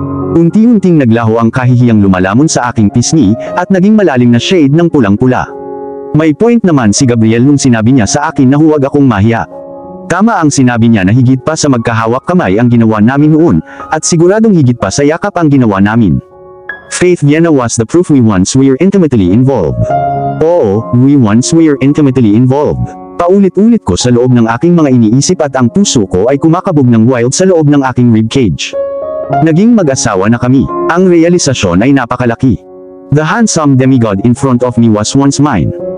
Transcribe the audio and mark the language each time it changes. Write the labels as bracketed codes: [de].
[tl] Unti-unting naglaho ang kahihiyang lumalamon sa aking pisngi, at naging malalim na shade ng pulang-pula. May point naman si Gabriel nung sinabi niya sa akin na huwag akong mahiya. Tama ang sinabi niya na higit pa sa magkahawak kamay ang ginawa namin noon, at siguradong higit pa sa yakap ang ginawa namin. [en] Faith Viena was the proof we once were intimately involved. Oo, we once were intimately involved. [tl] Paulit-ulit ko sa loob ng aking mga iniisip at ang puso ko ay kumakabog ng wild sa loob ng aking ribcage. Naging mag-asawa na kami. Ang realisasyon ay napakalaki. [en] The handsome demigod in front of me was once mine.